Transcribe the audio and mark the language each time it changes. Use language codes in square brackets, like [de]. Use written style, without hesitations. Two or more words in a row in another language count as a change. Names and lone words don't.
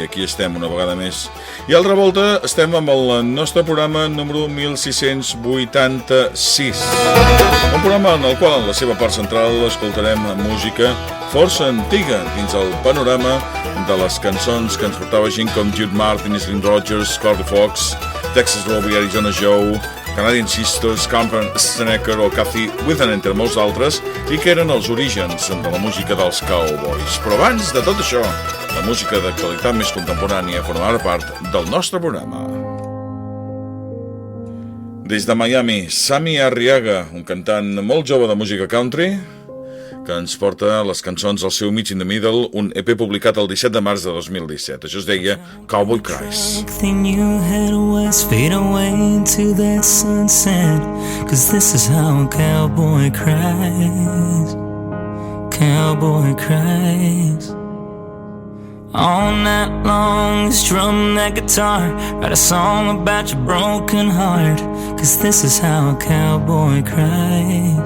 [ca] Aquí estem una vegada més. I altra volta estem amb el nostre programa número 1686. Un programa en el qual en la seva part central escoltarem música força antiga dins el panorama de les cançons que ens portava gent com Jude Martin, Slim Rogers, Carl Fox, Texas Robbie, Arizona Joe, Canadian Sisters, Campan Snecker o Cathy Withen, entre molts d'altres, i que eren els orígens de la música dels cowboys. Però abans de tot això, la música d'actualitat més contemporània formarà part del nostre programa. Des de Miami, Sammy Arriaga, un cantant molt jove de música country, que ens porta les cançons del seu Meet in the Middle, un EP publicat el 17 de març de 2017. Això es deia Cowboy Cries. [en] Fade away into that sunset, 'cause this is how a cowboy cries. Cowboy cries. All night long, strum that guitar, write a song about your broken heart, 'cause this is how a cowboy cries.